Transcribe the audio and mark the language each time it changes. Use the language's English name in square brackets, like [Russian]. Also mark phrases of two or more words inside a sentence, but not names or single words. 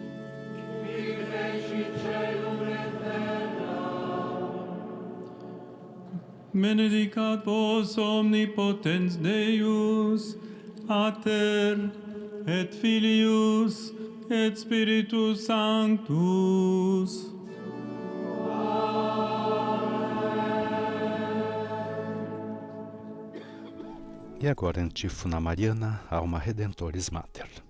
[Latin] Benedicat vos omnipotens Deus, Pater et Filius et Spiritus Sanctus. [Portuguese] E agora, antífona mariana, Alma Redentoris Mater.